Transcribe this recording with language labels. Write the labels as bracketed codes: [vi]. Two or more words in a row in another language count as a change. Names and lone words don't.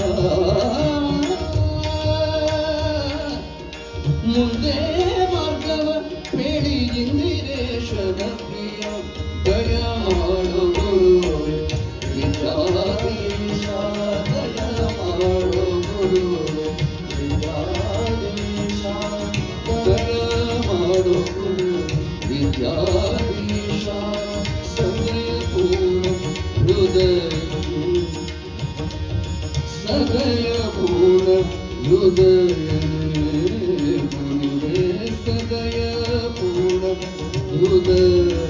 [kn] ಮುಂದೆ ಮಾರ್ಗವ ಬೇಡಿ ಇಂದಿರೇಶನ ಪ್ರಿಯ ದಯ ಮಾಡೋ ಗುರುವೇ ವಿದ್ಯಾಧೀಶ ದಯ ಮಾಡೋ ಗುರುವೇ ವಿದ್ಯಾಧೀಶ [sa] विद्याधीश सदयपूर्ण हृदय सदयपूर्ण हृदय गुरुवे सदयपूर्ण हृदय